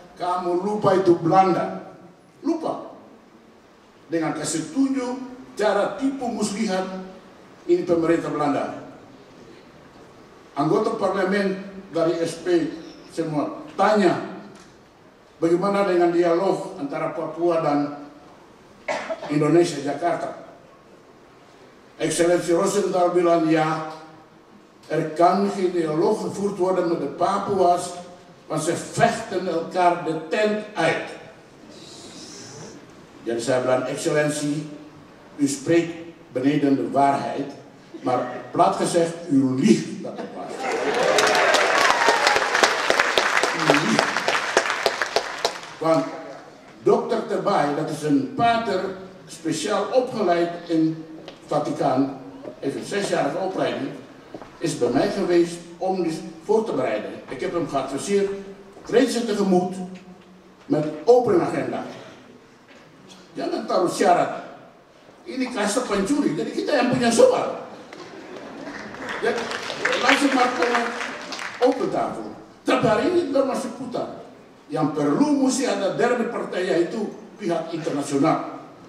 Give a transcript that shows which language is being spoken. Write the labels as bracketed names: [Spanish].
[Indonesian] Kamu lupa itu Belanda, lupa dengan kasih tunjuk cara tipu muslihat ini pemerintah Belanda. Anggota parlemen dari SP semua tanya bagaimana dengan dialog antara Papua dan Indonesia, Jakarta. [Dutch] Excellentie Rosenthal bilang ja, kan geen dialoog gevoerd worden met de Papua's, want ze vechten elkaar de tent uit. [Indonesian] Jadi saya bilang, [Dutch] excellentie, u spreekt beneden de waarheid, maar plat gezegd, u liegt dat het was. U liegt. Want dokter Terbay, dat is een pater speciaal opgeleid in Vaticaan, heeft een 6-jarige opleiding, is bij mij geweest om dit voor te bereiden. Ik heb hem geadviseerd, treed ze tegemoet met open agenda. [Indonesian] Jangan taruh syarat. Ini kasta pencuri, jadi kita yang punya soal. Jadi langsung makan [Dutch] open tafel. [Indonesian] Tapi hari ini kita masih putar. Yang perlu mesti ada [Dutch] derde partij, [Indonesian] yaitu pihak internasional.